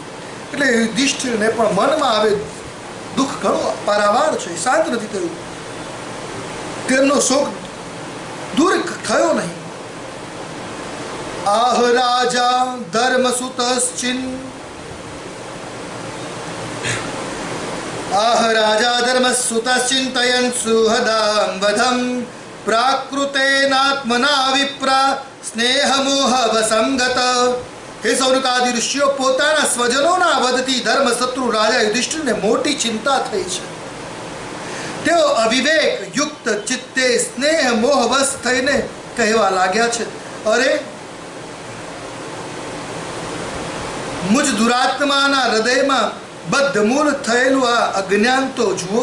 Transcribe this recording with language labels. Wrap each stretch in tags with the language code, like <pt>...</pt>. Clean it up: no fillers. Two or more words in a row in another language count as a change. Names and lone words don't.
<gu>એટલે યુધિષ્ઠિરને પણ મનમાં આવે દુઃખ ઘણો પારાવાર છે, શાંત નથી થયું, તેમનો શોક દૂર થયો નહીં.</gu> <sa>આહ રાજા ધર્મસુતશ્ચિન आह राजा धर्मसुतश्चिन्तयन् सुहदां वधं प्राकृतेनात्मना विप्रा स्नेहमोहवसंगत.</sa> <gu>હે સૌનકાદિ ઋષિઓ, પોતાના સ્વજનોના વધતી ધર્મશત્રુ રાજા યુધિષ્ઠિરને મોટી ચિંતા થઈ છે. તેઓ અવિવેક યુક્ત ચિત્તે સ્નેહ મોહવશ થઈને કહેવા લાગ્યા છે, અરે મુજ દુરાત્માના હૃદયમાં બદ્ધમૂળ થયેલું આ અજ્ઞાન તો જુઓ.</gu>